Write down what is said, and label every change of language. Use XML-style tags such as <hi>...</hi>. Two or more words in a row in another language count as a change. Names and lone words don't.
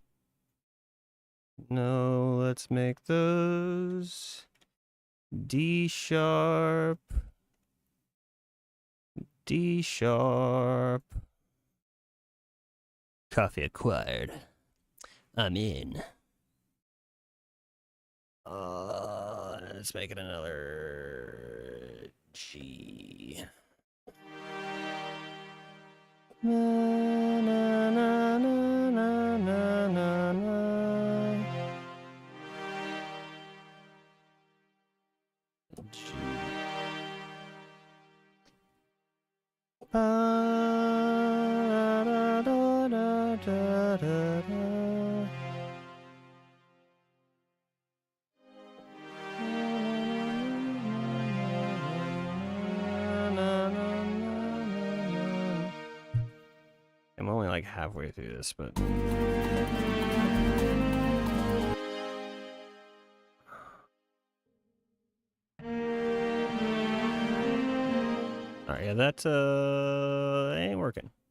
<en>No, let's make those D sharp, D sharp. Coffee acquired. I'm in. Let's make it another G. Na, na, na, na, na, na, na, na. G. Da, da, da, da, da, da. I'm only like halfway through this, but alright, yeah, that ain't working.</en>